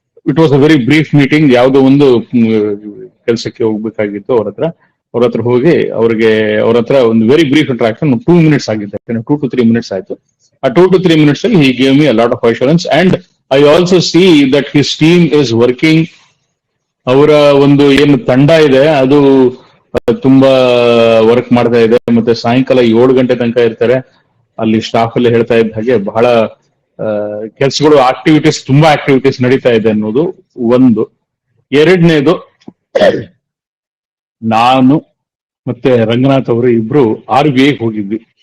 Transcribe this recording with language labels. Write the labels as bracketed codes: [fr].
[en] It was a very brief meeting. [kn] ಯಾವುದೋ ಒಂದು ಕೆಲಸಕ್ಕೆ ಹೋಗ್ಬೇಕಾಗಿತ್ತು, ಅವ್ರ ಹತ್ರ ಹೋಗಿ ಅವ್ರ ಹತ್ರ ಒಂದು ವೆರಿ ಬ್ರೀಫ್ ಇಂಟ್ರಾಕ್ಷನ್ 2 minutes ಆಗಿತ್ತು, 2 to 3 minutes ಆಯ್ತು. ಆ 2 to 3 minutes ಅಲ್ಲಿ [en] he gave me a lot of assurance, and I also see that his team is working. [kn] ಅವರ ಒಂದು ಏನು ತಂಡ ಇದೆ ಅದು ತುಂಬಾ ವರ್ಕ್ ಮಾಡ್ತಾ ಇದೆ. ಮತ್ತೆ ಸಾಯಂಕಾಲ 7 ಗಂಟೆ ತನಕ ಇರ್ತಾರೆ ಅಲ್ಲಿ. ಸ್ಟಾಫ್ ಅಲ್ಲಿ ಹೇಳ್ತಾ ಇದ್ದ ಹಾಗೆ ಬಹಳ ಕೆಲಸಗಳು, ತುಂಬಾ ಆಕ್ಟಿವಿಟೀಸ್ ನಡೀತಾ ಇದೆ ಅನ್ನೋದು ಒಂದು. ಎರಡನೇದು, ನಾನು ಮತ್ತೆ ರಂಗನಾಥ್ ಅವರು ಇಬ್ರು RBI ಹೋಗಿದ್ವಿ.